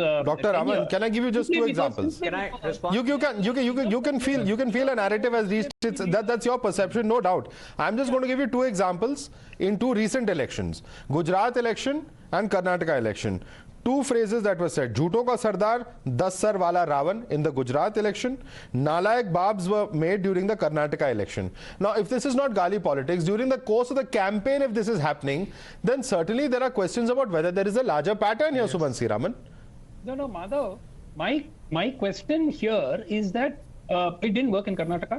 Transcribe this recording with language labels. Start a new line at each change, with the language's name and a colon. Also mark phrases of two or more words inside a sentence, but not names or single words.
English: Dr. Raman, can I give you just two examples? Can I respond? You can feel a narrative has reached its, that's your perception, no doubt. I'm just going to give you two examples in two recent elections: Gujarat election and Karnataka election. Two phrases that were said:
Hindi: झूठों का सरदार, 10 सर वाला रावण
English: in the Gujarat election. Nalayak babs were made during the Karnataka election. Now, if this is not gali politics, during the course of the campaign, if this is happening, then certainly there are questions about whether there is a larger pattern here, Sumansi Raman. No, Madhav. My question here is that it didn't work in Karnataka.